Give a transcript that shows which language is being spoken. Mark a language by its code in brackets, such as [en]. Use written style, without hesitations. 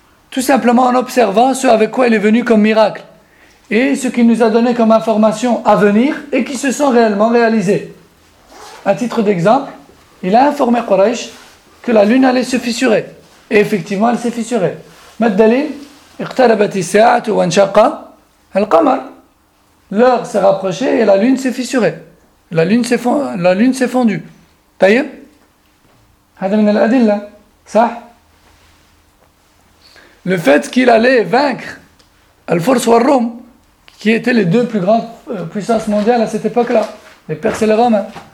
[fr] Tout simplement en observant ce avec quoi il est venu comme miracle. Et ce qu'il nous a donné comme information à venir et qui se sont réellement réalisés. À titre d'exemple, il a informé Quraysh que la lune allait se fissurer. Et effectivement, elle s'est fissurée. [ar] Maddalil, اقتربت الساعة وانشق القمر. [fr] L'heure s'est rapprochée et la lune s'est fissurée. La lune s'est fondue. [ar] طيب. هذا من الأدلة. صح. [fr] Le fait qu'il allait vaincre الفرس والروم, qui étaient les deux plus grandes puissances mondiales à cette époque-là, les Perses et les Romains.